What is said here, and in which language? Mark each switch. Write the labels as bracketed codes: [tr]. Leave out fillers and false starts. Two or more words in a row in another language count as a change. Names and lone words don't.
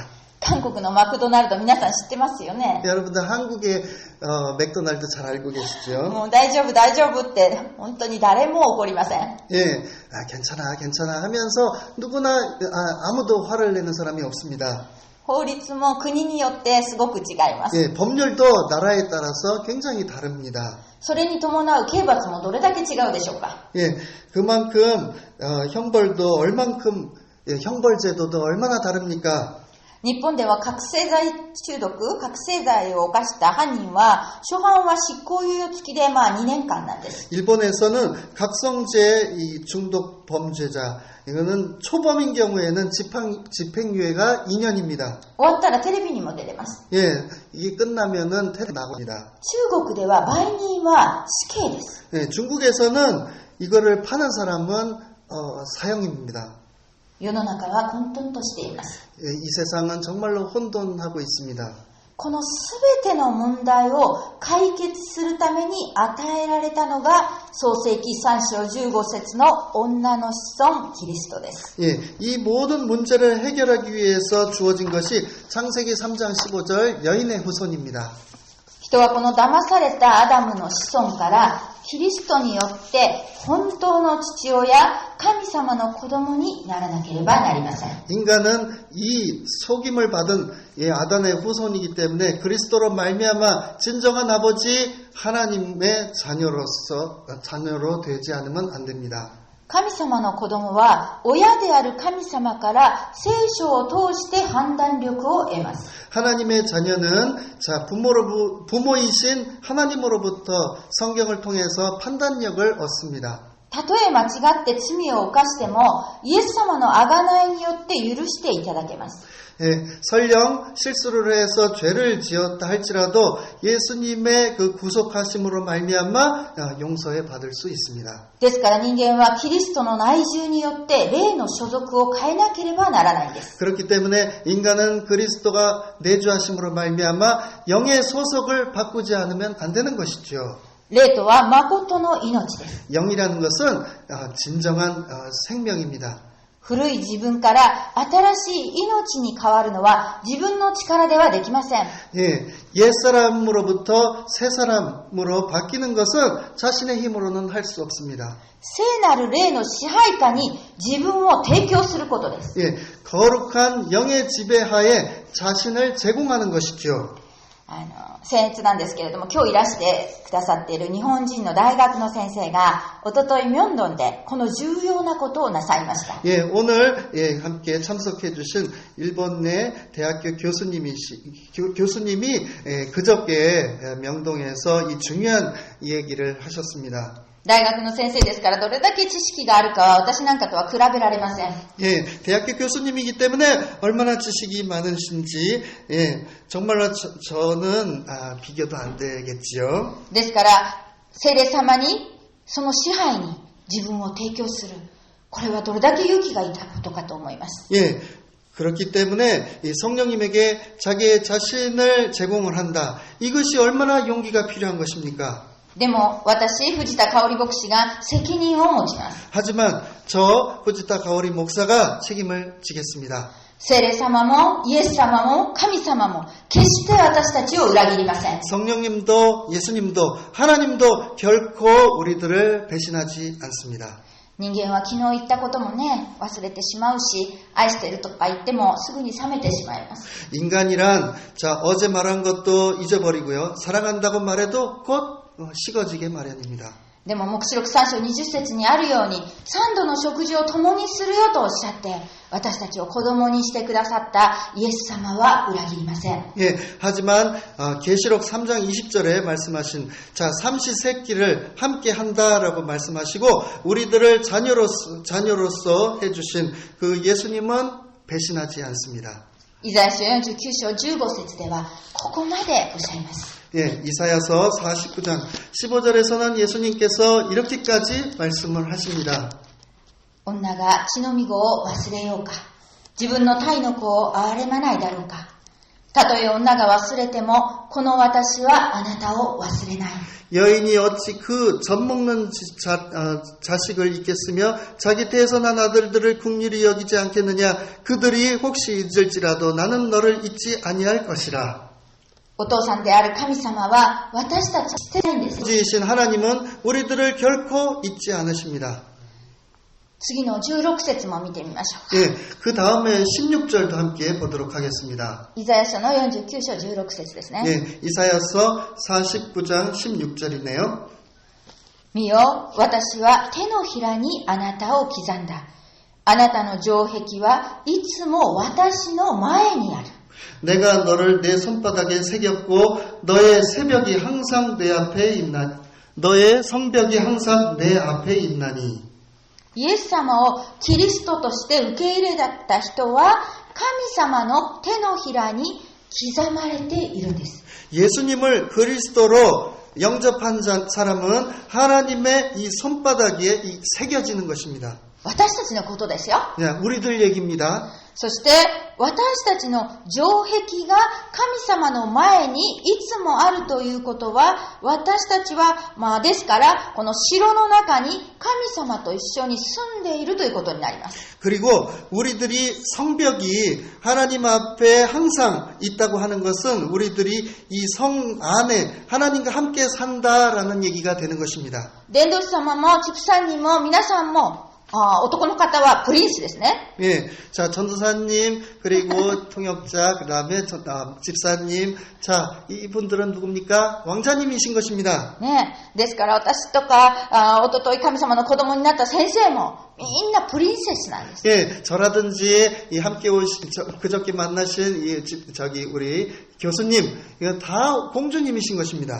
[ja] 韓国のマクドナルド皆さん知ってますよね。 [ko] 여러분들 한국의 맥도날드 잘 알고 계시죠? [ja] もう大丈夫大丈夫って本当に誰も怒りません。 [ko] 예, 괜찮아 괜찮아 하면서 누구나 아무도 화를 내는 사람이 없습니다. [ja] 法律も国によってすごく違います。 [ko] 예, 법률도 나라에 따라서 굉장히 다릅니다. [ja] それに伴う刑罰もどれだけ違うでしょうか。 [ko] 예, 그만큼 형벌도 얼만큼 형벌 제도도 얼마나 다릅니까? [ja] 日本では覚醒剤中毒、覚醒剤を犯した犯人は初犯は執行猶予付きで2年間なんです。 [ko] 일본에서는 각성제 이 중독 범죄자 이거는 초범인 경우에는 집행유예가 2년입니다. [ja] 終わったらテレビにも出れます。 [ko] 예, 이게 끝나면은 나갑니다. [ja] 中国では売人は死刑です。 [ko] 예, 중국에서는 이거를 파는 사람은 사형입니다. [ja] 世の中は混沌としています。 [ko] 예, 이 세상은 정말로 혼돈하고 있습니다. [ja] このすべての問題を解決するために与えられたのが創世記3章15節の女の子孫キリストです。 [ko] 예, 이 모든 문제를 해결하기 위해서 주어진 것이 창세기 3장 15절 여인의 후손입니다. [ja] 人はこの騙されたアダムの子孫からキリストによって本当の父親、神様の子供にならなければなりません。 [ko] 인간은 이 속임을 받은 아담의 후손이기 때문에 그리스도로 말미암아 진정한 아버지 하나님의 자녀로 되지 않으면 안 됩니다. [ja] 神様の子供は親である神様から聖書を通して判断力を得ます。 [ko] 하나님의 자녀는 부모이신 하나님으로부터 성경을 통해서 판단력을 얻습니다. [ja] たとえ間違って罪を犯しても、イエス様の贖いによって許していただけます。 [ko] 예, 설령 실수를 해서 죄를 지었다 할지라도 예수님의 그 구속하심으로 말미암아 용서해 받을 수 있습니다. [ja] ですから人間はキリストの内住によって霊の所属を変えなければならないんです。 [ko] 그렇기 때문에 인간은 그리스도가 내주하심으로 말미암아 영의 소속을 바꾸지 않으면 안 되는 것이죠. [ja] 霊とは誠の命です。 [ko] 영이라는 것은 진정한 생명입니다. [ja] 古い自分から新しい命に変わるのは自分の力ではできません。 [ko] 예, 옛사람으로부터 새사람으로 바뀌는 것은 자신의 힘으로는 할 수 없습니다. [ja] 聖なる霊の支配下に自分を提供することです。 [ko] 예, 거룩한 영의 지배하에 자신을 제공하는 것이죠. [ja] 僭越なんですけれども、今日いらしてくださっている日本人の大学の先生がおととい明洞でこの重要なことをなさいました。 [ko] 예, 오늘 함께 참석해 주신 일본 내 대학교 교수님이 그저께 명동에서 이 중요한 얘기를 하셨습니다. [ja] 大学の先生ですからどれだけ知識があるかは私なんかとは比べられません。 [ko] 예, 대학교 교수님이기 때문에 얼마나 지식이 많으신지 정말로 저는 비교도 안 되겠지요. [ja] ですから聖霊様にその支配に自分を提供する、これはどれだけ勇気がいったことかと思います。 [ko] 예, 그렇기 때문에 성령님에게 자기의 자신을 제공을 한다. 이것이 얼마나 용기가 필요한 것입니까? [ja] でも私、藤田香織牧師が責任を持ちます。 [ko] 하지만 저 후지타 가오리 목사가 책임을 지겠습니다. [ja] 聖霊様もイエス様も神様も決して私たちを裏切りません。 [ko] 성령님도 예수님도 하나님도 결코 우리들을 배신하지 않습니다. [ja] 人間は昨日言ったこともね、忘れてしまうし、愛してるとか言ってもすぐに冷めてしまいます。 [ko] 인간이란 자 어제 말한 것도 잊어버리고요. 사랑한다고 말해도 곧 식어지게 마련입니다. [ja] でも黙示録3章20節にあるように、三度の食事を共にするよとおっしゃって、私たちを子供にしてくださったイエス様は裏切りません。 [ko] 예, 하지만 계시록 3장 20절에 말씀하신 자 삼시세끼를 함께 한다라고 말씀하시고 우리들을 자녀로서 해주신 그 예수님은 배신하지 않습니다. [ja] イザヤ書49章15節ではここまでおっしゃいます。 [ko] 예, 이사야서 49장 15절에서는 예수님께서 이렇게까지 말씀을 하십니다. [ja] 女が血のみ子を忘れようか。自分の胎の子を憐れまないだろうか。たとえ女が忘れても、この私はあなたを忘れない。 [ko] 여인이 어찌 그 젖먹는 자식을 잊겠으며 자기 태어난 아들들을 긍휼히 여기지 않겠느냐. 그들이 혹시 잊을지라도 나는 너를 잊지 아니할 것이라. [ja] お父さんである神様は私たちを捨てないんです。 [ko] 지으신 하나님은 우리들을 결코 잊지 않으십니다. [ja] 次の16節も見てみましょう。 [ko] 예, 그 다음에 16절도 함께 보도록 하겠습니다. [ja] イザヤ書の49章16節ですね。 [ko] 예, 이사야서 49장 16절이네요. [ja] 見よ、私は手のひらにあなたを刻んだ。あなたの城壁はいつも私の前にある。 [ko] 내가 너를 내 손바닥에 새겼고 너의 새벽이 항상 내 앞에 있나니 너의 성벽이 항상 내 앞에 있나니. [ja] イエス様をキリストとして受け入れた人は神様の手のひらに刻まれているんです。 [ko] 예수님을 그리스도로 영접한 사람은 하나님의 이 손바닥에 새겨지는 것입니다. [ja] 私たちのことですよ。 [ko] 우리들 얘기입니다. [ja] そして私たちの城壁が神様の前にいつもあるということは、私たちはですからこの城の中に神様と一緒に住んでいるということになります。 [ko] 그리고 우리들이 성벽이 하나님 앞에 항상 있다고 하는 것은 우리들이 이 성 안에 하나님과 함께 산다라는 얘기가 되는 것입니다. [ja] 伝道師様もチプさんにも皆さんも男の方はプリンスですね。 [ko] 예, 자 전도사님 그리고 통역자 그다음에 집사님, 자 이분들은 누굽니까? 왕자님이신 것입니다. [ja] ね、ですから私とかおととい神様の子供になった先生もみんなプリンセスなんです。 [ko] 예, 저라든지 이 함께 오신 그저께 만나신 우리 교수님, 이거 다 공주님이신 것입니다.